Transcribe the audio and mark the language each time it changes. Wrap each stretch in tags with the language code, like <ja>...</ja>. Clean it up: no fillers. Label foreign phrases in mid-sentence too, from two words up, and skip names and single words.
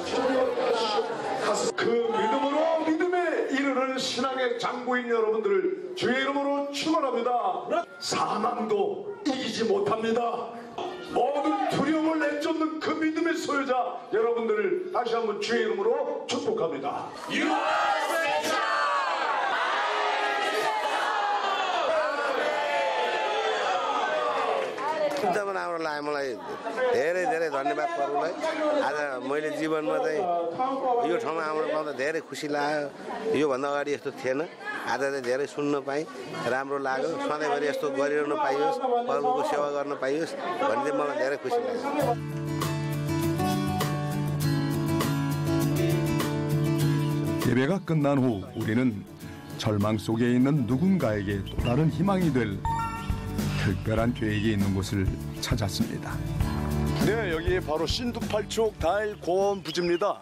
<ko>그 믿음으로 믿음에 이르는 신앙의 장구인 여러분들을 주의 이름으로 축원합니다. 사망도 이기지 못합니다. 모든 두려움을 내쫓는 그 믿음의 소유자 여러분들을 다시 한번 주의 이름으로 축복합니다.</ko> <ne>एकदम राम्रो लाग्यो मलाई धेरै धेरै धन्यवाद प्रभुलाई आज मैले जीवनमा चाहिँ यो ठाउँमा आउन पाउँदा धेरै खुसी लाग्यो योभन्दा अगाडि यस्तो थिएन आज चाहिँ धेरै सुन्न पाएँ राम्रो लाग्यो सधैँभरि यस्तो गरिरहन पाइयोस् प्रभुको सेवा गर्न पाइयोस् भन्ने चाहिँ मलाई धेरै खुसी लाग्यो</ne> <ko>예배가 끝난 후 우리는 절망 속에 있는 누군가에게 또 다른 희망이 될 특별한 계획이 있는 곳을 찾았습니다. 네, 여기 바로 신두 8촉 다일 고원 부지입니다.</ko>